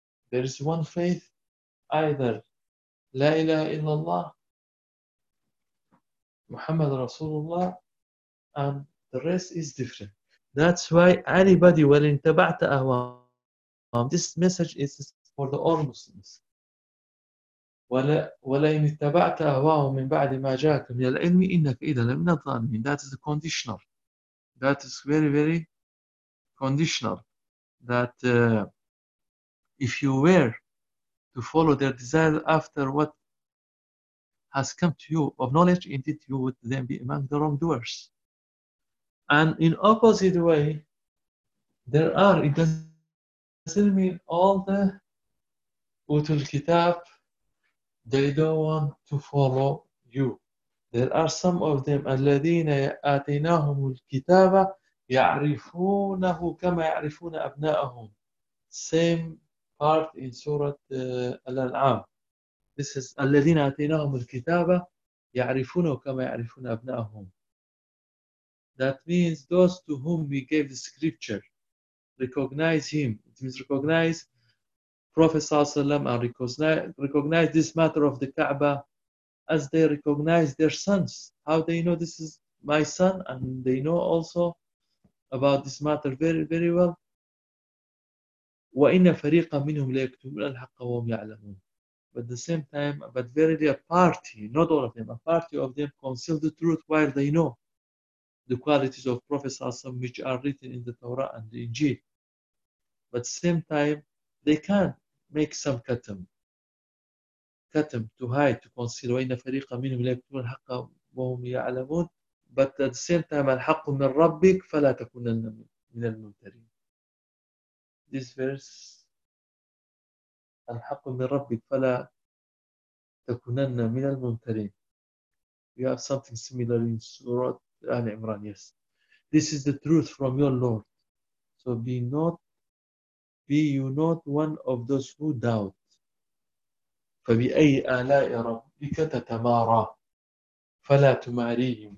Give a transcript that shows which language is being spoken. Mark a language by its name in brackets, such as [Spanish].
[English] There is one faith, either [Arabic] La ilaha illallah, Muhammad Rasulullah, [English] and the rest is different. That's why anybody, [Arabic] walin taba'ta ahwam, [English] this message is for the all Muslims. [Arabic] ولئن اتبعت أهواءهم من بعد ما جاءك من العلم إنك إذا لمن الظالمين. [English] That is a conditional. That is very very conditional. That if you were to follow their desire after what has come to you of knowledge, indeed you would then be among the wrongdoers. And in opposite way, there are, it doesn't mean all the utul kitab, they don't want to follow you. There are some of them, [Arabic] الَّذِينَ آتَيْنَاهُمُ الْكِتَابَ يَعْرِفُونَهُ كَمَا يَعْرِفُونَ أَبْنَاءَهُمْ. [English] Same part in Surah Al-An'am. This is [Arabic] الَّذِينَ آتَيْنَاهُمُ الْكِتَابَ يَعْرِفُونَهُ كَمَا يَعْرِفُونَ أَبْنَاءَهُمْ. [English] That means those to whom we gave the scripture, recognize him. It means recognize Prophet Sallallahu Alaihi Wasallam, and recognize this matter of the Kaaba as they recognize their sons. How they know this is my son, and they know also about this matter very, very well. [Arabic] وَإِنَّ فَرِيقًا مِّنْهُمْ لَيَكْتُمُونَ الْحَقَّ وَهُمْ يَعْلَمُونَ. [English] But at the same time, but verily a party, not all of them, a party of them conceal the truth while they know the qualities of Prophet Sallallahu Alaihi Wasallam, which are written in the Torah and the Injil. But at the same time, they can make some katam to hide, to conceal. [Arabic] وَإِنَّ فَرِيقًا مِّنْهُمْ لَيَكْتُمُونَ الْحَقَّ وَهُمْ يَعْلَمُونَ. [English] But at the same time, [Arabic] الْحَقُّ مِّنْ رَبِّكَ فَلَا تَكُونَنَّ مِنَ الْمُمْتَرِينَ. [English] This verse, [Arabic] الْحَقُّ مِّنْ رَبِّكَ فَلَا تَكُونَنَّ مِنَ الْمُمْتَرِينَ. [English] You have something similar in Surah Al Imran, yes. This is the truth from your Lord. So be you not one of those who doubt. [Arabic] فَبِأَيِّ آلَاءِ رَبِّكَ تَتَمَارَى فَلَا تُمَارِيهِمْ.